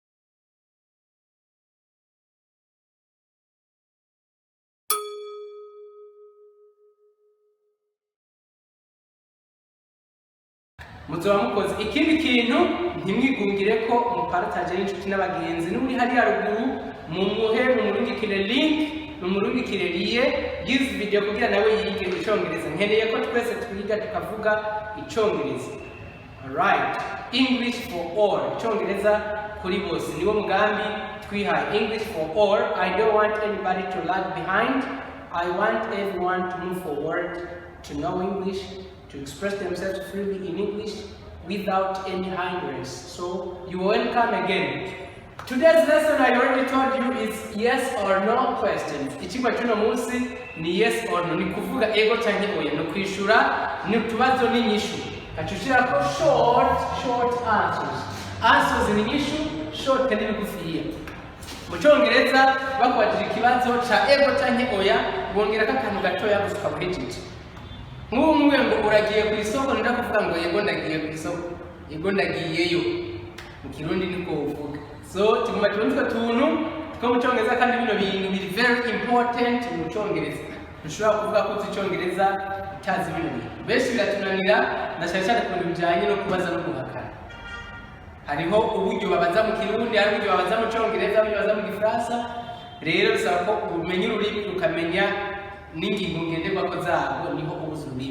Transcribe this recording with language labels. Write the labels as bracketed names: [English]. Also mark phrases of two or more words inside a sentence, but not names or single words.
[Rundi] Muzoba mukoze ikindi kintu ntimwigungire ko mupartage n'inshuti n'abagenzi n'uri hari haruguru mumuhe mumurungikire link mumurungikire liye gize video kugira nawe yige icongereza nkeneye ko twese twiga tukavuga icongereza. [English] Alright, English for all, [Rundi] icongereza kuri bose niwo mugambi twihaye. [English] English for all. I don't want anybody to lag behind. I want everyone to move forward, to know English, to express themselves freely in English without any hindrance. So you are welcome again. Today's lesson, I already told you, is yes or no questions. [Rundi] Ichigwa chuno munsi ni [English] yes or no, [Rundi] ni kuvuga ego canke oya, no kwishura ni utubazo n'inyishu. Kachushira ko [English] short answers. [Rundi] Answers ni nyishu, short kandi bigufiya. Mu Cyongereza bakwajije ikibazo ca ego canke oya, bongera akantu gatoya gusuka buhejeje. Nk'umwe ngo uragiye ku isoko nda kuvuga ngo yego ndagiye ku isoko, yego ndagiyeyo. Mu Kirundi niko uvuga. So tuguma tunzwe tuntu two mu Cyongereza kandi bino bintu biri [English] very important [Rundi] mu Cyongereza. Ushobora kuvuga ko Icyongereza utazi bino bintu. Benshi biratunanira na cyane ku bijanye no kubaza no guhakana. Hariho uburyo babaza mu Kirundi, hari uburyo babaza mu Cyongereza, babaza mu Gifaransa. Rero bisaba ko umenya ururimi ukamenya n'ingingo ngenderwako zabo niho ubuze ururimi.